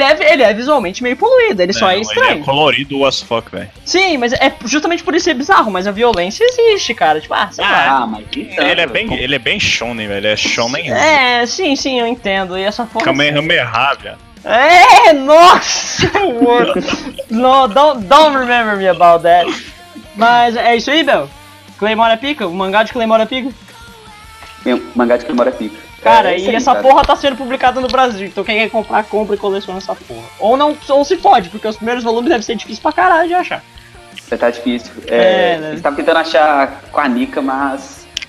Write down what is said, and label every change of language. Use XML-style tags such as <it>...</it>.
<pt>Ele é visualmente meio poluído. Ele só é estranho. Ele é colorido</pt> <en>as fuck,</en> <pt>velho. Sim, mas é justamente por isso ser bizarro. Mas a violência existe, cara. Tipo, sei lá. Ele é bem shonen, velho. Ele é shonen. É, sim, eu entendo. E essa fuck... Kamehameha, velho. É, nossa!</pt> <en>No, don't remember me about that.</en> <pt>Mas é isso aí, Bel. Claymore é pica? O mangá de Claymore é pica? Mangá de Claymore é pica. Cara, essa porra tá sendo publicada no Brasil. Então quem quer comprar, compra e coleciona essa porra. Ou não, ou se pode, porque os primeiros volumes devem ser difíceis pra caralho de achar. Tá difícil. Eles estavam tentando achar com a Nika, mas...</pt>